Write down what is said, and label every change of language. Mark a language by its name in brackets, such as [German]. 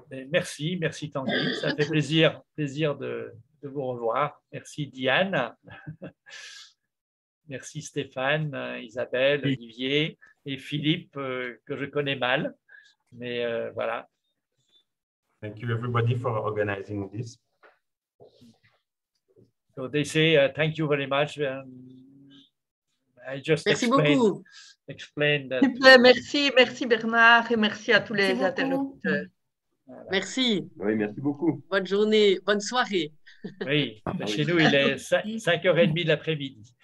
[French] Merci Tanguy, ça fait plaisir de vous revoir. Merci Diane, merci Stéphane, Isabelle, Olivier et Philippe que je connais mal, mais voilà. [English] Thank you everybody for organizing this. So they say thank you very much. I just [French] Merci beaucoup. [English] Explain that. [French] Merci Bernard et merci à tous les interlocuteurs. Voilà. Merci. Oui, merci beaucoup. Bonne journée, bonne soirée. Oui, chez nous, il est 5h30 de l'après-midi.